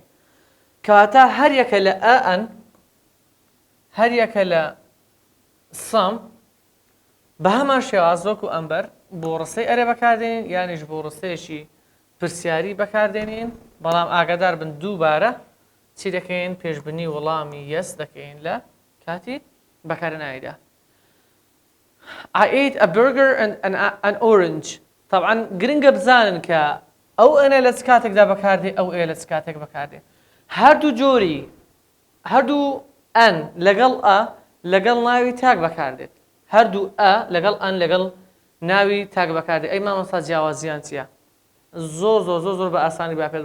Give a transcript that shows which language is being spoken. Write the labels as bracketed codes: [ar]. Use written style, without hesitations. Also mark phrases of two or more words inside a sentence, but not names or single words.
[ckb] کەواتە هەر یەکە لە ئەن، هەر یەکە لە سەم بە هەمان شێواز وەکو ئەمبەر بۆ ڕستەی ئەرێ بەکاردێنین، یانیش بۆ ڕستەیەکی پرسیاری بەکاردێنین. بەڵام ئاگادار بن دووبارە چی دەکەین؟ پێشبنی وەڵامی یەس دەکەین لە کاتی بەکارهێنانیدا. [en] I ate a burger and an orange. [ckb] طبعا گرنگە بزانن کە ئەو ئەنە لە چ کاتێکدا بەکاردێ، ئەو ئێ لە چ کاتێک بەکاردێ. هەردوو جۆری، هەردوو ئەن لەگەڵ ئە لەگەڵ ناوی تاک بەکاردێت هەردوو لەگەڵ ئەن لەگەڵ ناوی تاک بەکاردێت ئەی مامۆستا جیاوازیان چییە زۆر بە ئاسانی با پێت